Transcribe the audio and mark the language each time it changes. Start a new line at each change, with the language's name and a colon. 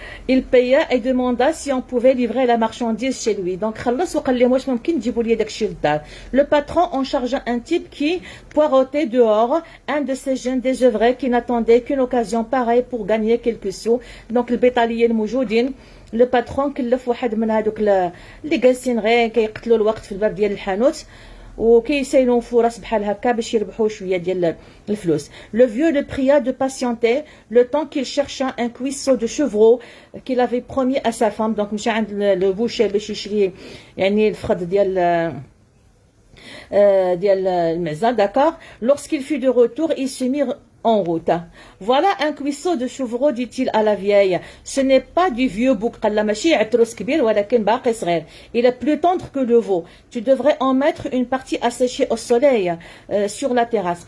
French: Il paya et demanda si on pouvait livrer la marchandise chez lui.
Arabic: Donc خلص وقال لهم واش ممكن تجيبوا لي داكشي للدار.
French: Le patron en chargea un type qui poireautait dehors, un de ces jeunes désœuvrés qui n'attendait qu'une occasion pareille pour gagner quelques sous.
Arabic: Donc البيطاليين الموجودين لو باترون كلف واحد من هذوك اللي جالسين غير كيقتلوا الوقت في الباب ديال الحانوت وكيسايلوا فرص بحال هكا باش يربحوا شويه ديال الفلوس.
French: Le vieux le pria de patienter le temps qu'il chercha un cuisseau de chevreau qu'il avait promis à sa femme.
Arabic: Donc مشى عند لو بوشي باش يشري يعني الفخذ ديال المعزه.
French: D'accord. Lorsqu'il fut de retour, il se mit en route. Voilà un cuisseau de chevreau, dit-il à la vieille. Ce n'est pas du vieux bouc. Il est plus tendre que le veau. Tu devrais en mettre une partie à sécher au soleil sur la terrasse.